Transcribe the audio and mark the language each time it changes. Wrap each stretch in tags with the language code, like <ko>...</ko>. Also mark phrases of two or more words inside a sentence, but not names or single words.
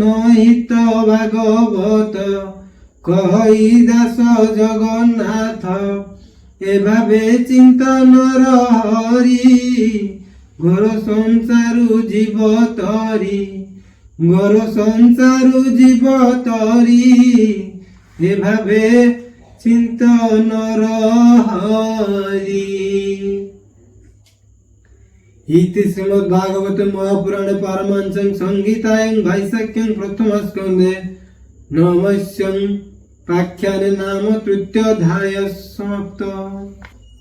<or>ହିତ ଭାଗବତ କହି ଦାସ ଜଗନ୍ନାଥ ଏ ଭାବେ ଚିନ୍ତନର ହରି ଘୋର ସଂସାରୁ ଜୀବ ତରି ଘୋର ସଂସାରୁ ଜୀବ ତରି ଏ ଭାବେ ଚିନ୍ତନର ହରି।</or> <sa>इति श्रीमद्भागवते महापुराणे पारमांसं संहितायां भाष्यं प्रथमस्कन्धे नवमस्यं पाख्याने नाम तृतीयोऽध्यायः समाप्तः।</sa>